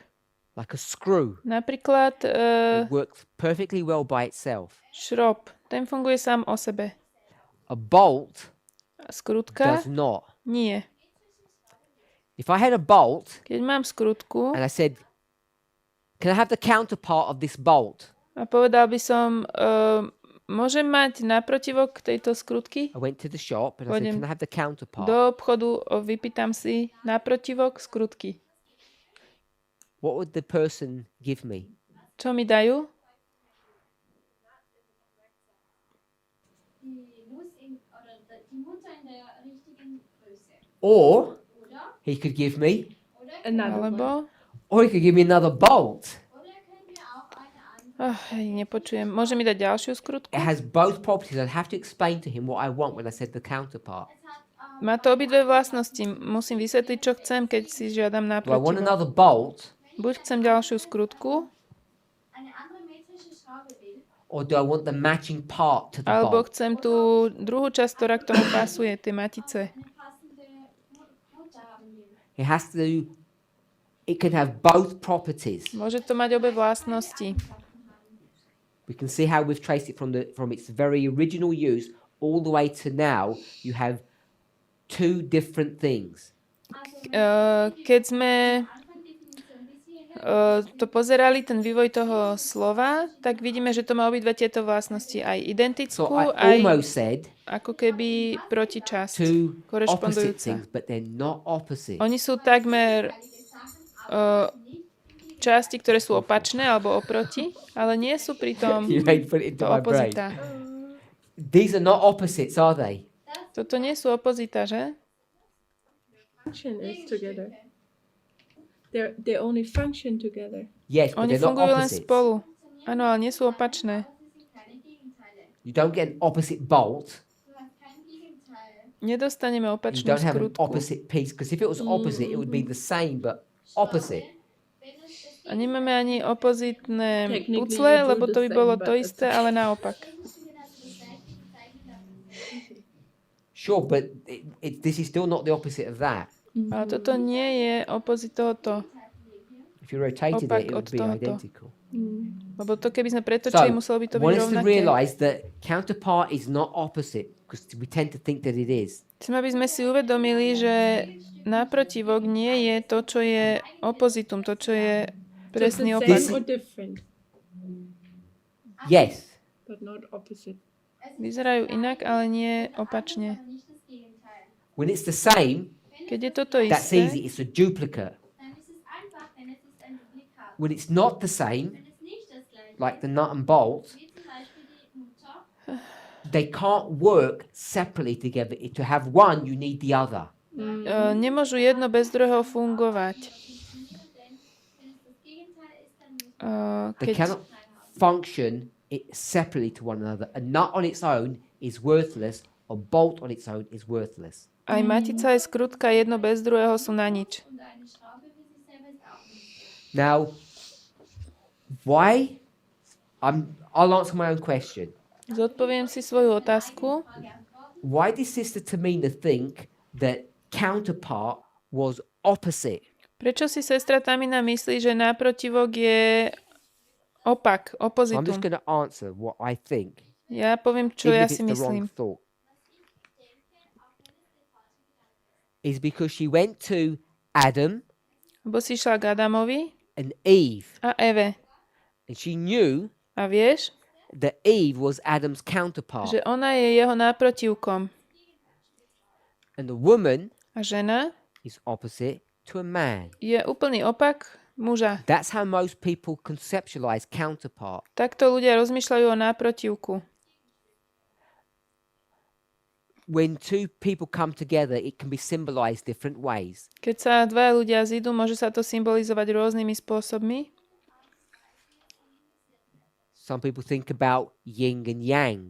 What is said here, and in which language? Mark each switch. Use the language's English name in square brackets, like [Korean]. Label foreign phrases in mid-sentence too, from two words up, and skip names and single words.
[English] like a screw. [Slovak] Napríklad [English] It works perfectly well by itself. [Slovak] šrob. Ten funguje sám o sebe. [English] A bolt [Slovak] Skrutka? [English] does not. [Slovak] Nie. [English] If I had a bolt [Slovak] Keď mám skrutku [English] and I said, can I have the counterpart of this bolt? [Slovak] a povedal by som, môžem mať náprotivok tejto skrutky? [English] I went to the shop and I said, [Slovak] Pôjdem [English] can I have the counterpart? [Slovak] do obchodu, vypýtam si náprotivok skrutky. [English] What would the person give me? [Slovak] Čo mi dajú? [English] Or he could give me, Another one. [Slovak] Alebo... [English] or he could give me another bolt. [Slovak] Nepočujem. Môže mi dať ďalšiu skrutku? [English] It has both properties. I'd have to explain to him what I want when I said the counterpart. [Slovak] Má to obidve vlastnosti. Musím vysvetliť, čo chcem, keď si žiadam [English] Do I want [Slovak] náprotivok. [English] another bolt, [Slovak] Buď chcem ďalšiu skrutku, [English] or do I want the matching part to the [Slovak] alebo [English] bolt? [Slovak] chcem tú druhú časť, ktorá k tomu pasuje, tie matice. [English] It has to. It can have both properties. [Slovak] Môže to mať obe vlastnosti. [English] We can see how we've traced it from its very original use all the way to now. You have two different things. [Slovak] Keď sme to pozerali, ten vývoj toho slova, tak vidíme, že to má obidve tieto vlastnosti. Aj [English] So [Slovak] identickú, [English] I [Slovak] aj [English] almost said [Slovak] ako keby protičasť. [English] two opposite [Slovak] Korešpondujúca. [English] things, but they're not opposite. [Slovak] Oni sú takmer časti, ktoré sú opačné alebo oproti, ale nie sú pritom [English] You made put it into [Slovak] to [English] my brain. [Slovak] opozita. [English] These are not opposites, are they? [Slovak] Toto nie sú opozita, že? [English] Function is together. They only function together. Yes, but [Slovak] Oni [English] they're not [Slovak] fungujú len [English] opposites. [Slovak] spolu. Áno, ale nie sú opačné. [English] You don't get an opposite bolt [Slovak] nedostaneme [English] You [Slovak] opačnú [English] don't have an [Slovak] skrutku. [English] opposite piece, because if it was opposite, it would be the same but opposite. [Slovak] A nemáme ani opozitné [English] Technically [Slovak] pucle, [English] you do [Slovak] lebo to [English] the [Slovak] by bolo [English] same, [Slovak] to [English] but [Slovak] isté, ale naopak. [English] Sure, but this is still not the opposite of that. [Slovak] Ale toto nie je opozit tohoto. [English] If you rotated [Slovak] Opak [English] it, it would [Slovak] od [English] be [Slovak] tohoto. [English] identical. [Slovak] Lebo to, keby sme pretočili, [English] So, [Slovak] muselo by to [English] I [Slovak] byť [English] want us to [Slovak] rovnaké. [English] realise that counterpart is not opposite, because we tend to think that it is. [Slovak] Chcem, aby sme si uvedomili, že naprotivok nie je to, čo je opozitum, to, čo je [English] Just [Slovak] presný [English] the [Slovak] opak. [English] same or different, Yes. but not opposite. [Slovak] Vyzerajú inak, ale nie opačne. [English] When it's the same, [Slovak] Keď je toto [English] that's [Slovak] isté, [English] easy. It's a duplicate. When it's not the same, like the nut and bolt, they can't work separately together. To have one, you need the other. [Slovak] nemôžu jedno bez druhého fungovať. [English] They [Slovak] Keď [English] cannot function separately to one another. A nut on its own is worthless. A bolt on its own is worthless. [Slovak] aj matica, aj skrutka, jedno bez druhého sú na nič. [English] Now, why? I'll answer my own question. [Slovak] Zodpoviem si svoju otázku. [English] Why did Sister Tamina think that counterpart was opposite? [Slovak] Prečo si sestra Tamina myslí, že náprotivok je opak, [English] So I'm just [Slovak] opozitum? [English] going to answer what I think, [Slovak] Ja poviem, čo [English] even [Slovak] ja [English] if [Slovak] si [English] it's the wrong [Slovak] myslím. [English] thought. Is because she went to Adam [Slovak] Lebo si šla k Adamovi [English] and Eve, [Slovak] a Eve. [English] and she knew [Slovak] A vieš, [English] that Eve was Adam's counterpart, [Slovak] že ona je jeho náprotivkom. [English] and the woman [Slovak] A žena [English] is opposite to a man. [Slovak] je úplný opak muža. [English] That's how most people conceptualize counterpart. [Slovak] Takto ľudia rozmýšľajú o náprotivku. [English] When two people come together, it can be symbolized different ways. [Slovak] Keď sa dvaja ľudia zídu, môže sa to symbolizovať rôznymi spôsobmi. [English] Some people think about yin and yang.